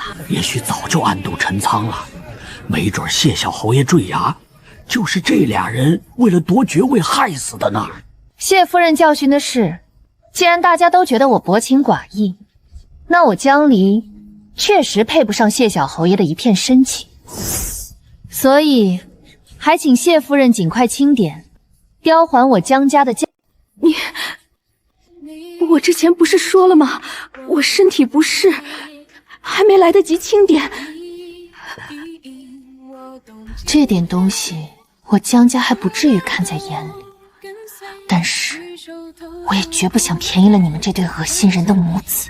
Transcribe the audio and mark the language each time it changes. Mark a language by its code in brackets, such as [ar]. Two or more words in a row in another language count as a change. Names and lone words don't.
[zh] 也許早就暗度陳倉了，沒準謝小侯爺墜崖，就是這倆人為了奪爵位害死的呢。謝夫人教訓的是，既然大家都覺得我薄情寡義，那我江離確實配不上謝小侯爺的一片深情，所以還請謝夫人盡快欽點，雕還我江家的家。我之前不是说了吗？我身体不适，还没来得及清点。这点东西，我江家还不至于看在眼里，但是我也绝不想便宜了你们这对恶心人的母子。